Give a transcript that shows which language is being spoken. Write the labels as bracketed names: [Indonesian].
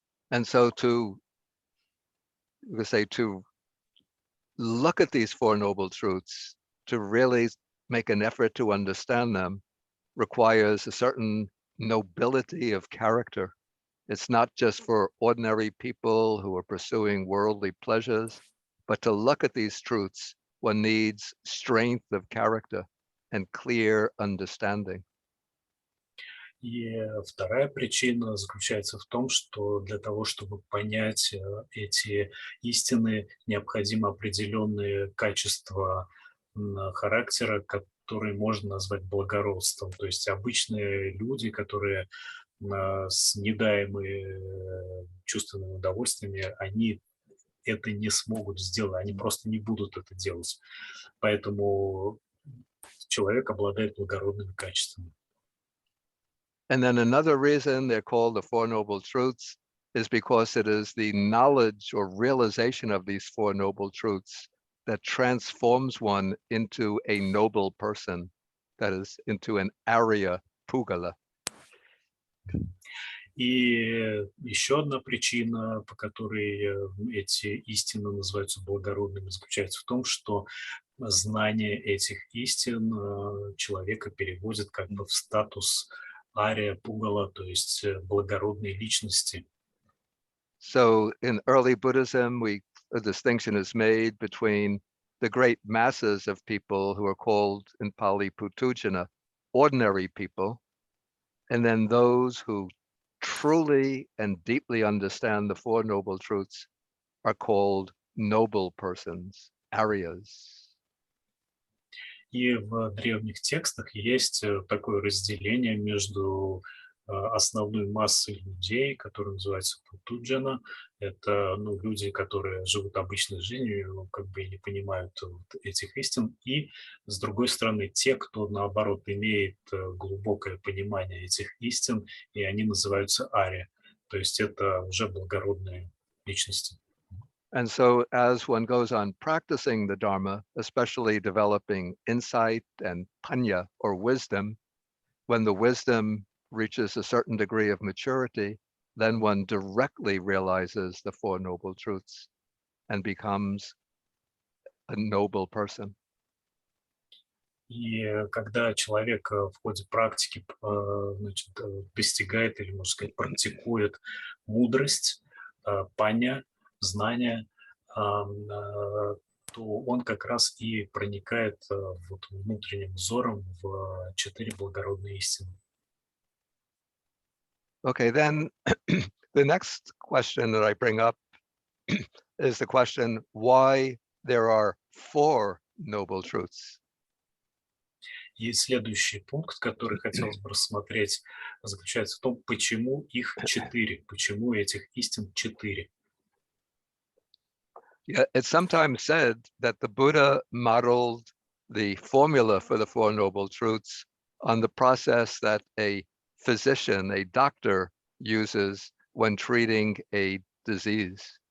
[English] And so to look at these four noble truths, to really make an effort to understand them, requires a certain nobility of character. It's not just for ordinary people who are pursuing worldly pleasures, but to look at these truths, one needs strength of character and clear understanding. [Russian] И вторая причина заключается в том, что для того, чтобы понять эти истины, необходимо определенные качества характера, которые можно назвать благородством. То есть обычные люди, которые снедаемые чувственными удовольствиями, они это не смогут сделать, они просто не будут это делать. Поэтому человек обладает благородными качествами. [English] And then another reason they're called the Four Noble Truths is because it is the knowledge or realization of these Four Noble Truths that transforms one into a noble person, that is, into an Arya Pugala. [Russian] И еще одна причина, по которой эти истины называются благородными, заключается в том, что знание этих истин человека переводит как бы в статус Ария Пугала, то есть благородной личности. [English] So in early Buddhism, a distinction is made between the great masses of people who are called in Pali Putujana, ordinary people, and then those who truly and deeply understand the Four Noble Truths are called noble persons, Aryas. [Russian] И в древних текстах есть такое разделение между основной массой людей, которые называются путуджана. Это люди, которые живут обычной жизнью, как бы не понимают этих истин. И, с другой стороны, те, кто, наоборот, имеет глубокое понимание этих истин, и они называются ария. То есть это уже благородные личности. [English] And so as one goes on practicing the Dharma, especially developing insight and panya or wisdom, when the wisdom reaches a certain degree of maturity, then one directly realizes the Four Noble Truths and becomes a noble person. [Russian] И когда человек в ходе практики значит, достигает или, можно сказать, практикует мудрость, паня, знания, то он как раз и проникает вот внутренним взором в четыре благородные истины. [English] Okay, then the next question that I bring up is the question why there are four noble truths. [Russian] И следующий пункт, который хотелось бы рассмотреть, заключается в том, почему их четыре, почему этих истин четыре. [English] Yeah, it's sometimes said that the Buddha modeled the formula for the Four Noble Truths on the process that a physician, a doctor, uses when treating a disease.